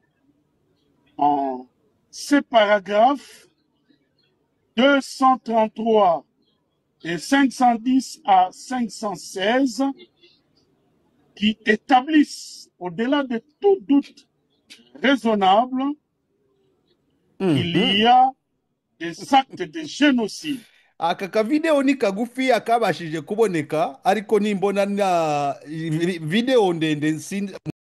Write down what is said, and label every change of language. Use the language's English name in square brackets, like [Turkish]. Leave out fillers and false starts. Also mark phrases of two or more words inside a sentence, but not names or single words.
[French] En ces paragraphes 233 et 510 à 516 qui établissent, au-delà de tout doute raisonnable, qu'il y a des actes de génocide. [Kinyarwanda] Aka kavideo ni kagufi akabashije kuboneka, ariko nimbona na video ndende